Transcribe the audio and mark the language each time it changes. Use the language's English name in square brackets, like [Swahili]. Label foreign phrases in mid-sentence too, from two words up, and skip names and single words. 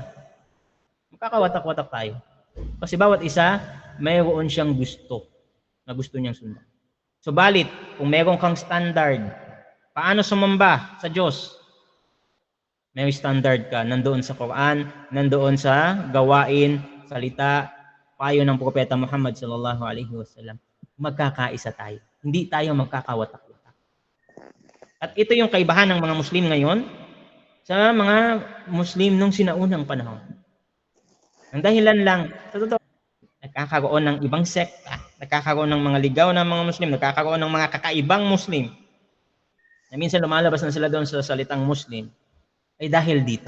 [Filipino] Magkakawatak-watak tayo. Kasi bawat isa, mayroon siyang gusto na gusto niyang sundan. Subalit, kung mayroon kang standard, paano sumamba sa Diyos? May standard ka. Nandoon sa Quran, nandoon sa gawain, salita, payo ng Propeta Muhammad [Arabic] صلى الله عليه وسلم. [Filipino] Magkakaisa tayo. Hindi tayo magkakawatak-watak. At ito yung kaibahan ng mga Muslim ngayon sa mga Muslim nung sinaunang panahon. Ang dahilan lang, sa totoo, nagkakaroon ng ibang sekta, nagkakaroon ng mga ligaw ng mga Muslim, nagkakaroon ng mga kakaibang Muslim, na minsan lumalabas na sila doon sa salitang Muslim, ay dahil dito.